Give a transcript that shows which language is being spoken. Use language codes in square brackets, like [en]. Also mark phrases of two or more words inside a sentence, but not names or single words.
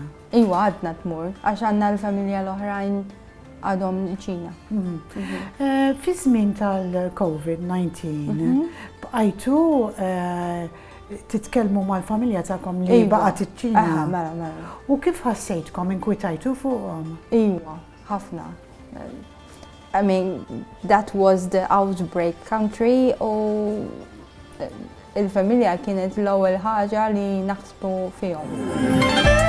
[mt] Iwa għadna tmur, għax għandna l-familja l-oħrajn għadhom ċina. Fi żmien tal-COVID-19, bqajtu titkellmu mal-familja tagħkom li baqgħet iċ-Ċina. Mela. U kif ħassejtkom inkwitajtu fuqhom? Iwa, ħafna. [en] I mean, that was the outbreak country [mt] u il-familja kienet l-ewwel ħaġa li naħsbu fihom.